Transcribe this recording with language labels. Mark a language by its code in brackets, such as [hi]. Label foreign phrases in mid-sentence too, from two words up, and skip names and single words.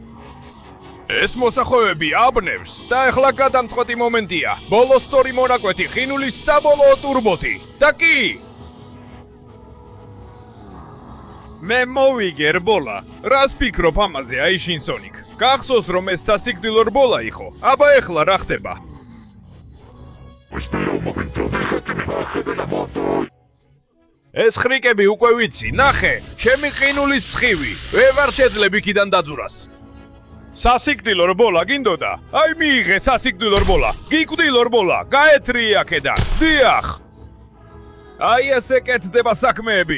[ka] ეს მოსახვევები აბნევს და ეხლა გადამწყვეტი მომენტია. ბოლო სწორი მონაკვეთი ყინულის საბოლოო ტურბოთი. და კი! მე მოვიგე რბოლა. რას ფიქრობ ამაზე, აიშინ სონიკ? გახსოვს რომ ეს სასიკვდილო რბოლა იყო. აბა ეხლა რა ხდება? [es] Espera un momento, deja que me baje de la moto. [ka] ეს ხრიკები უკვე ვიცი. ნახე, ჩემი ყინულის სხივი. ვეღარ შეძლებ იქიდან დაძურას. სასიკვდილო რბოლა გინდოდა? აი მიიღე სასიკვდილო რბოლა. გიკვდილო რბოლა. გაეთრიე აქედან. დიახ. აი ესე კეთდება საქმეები.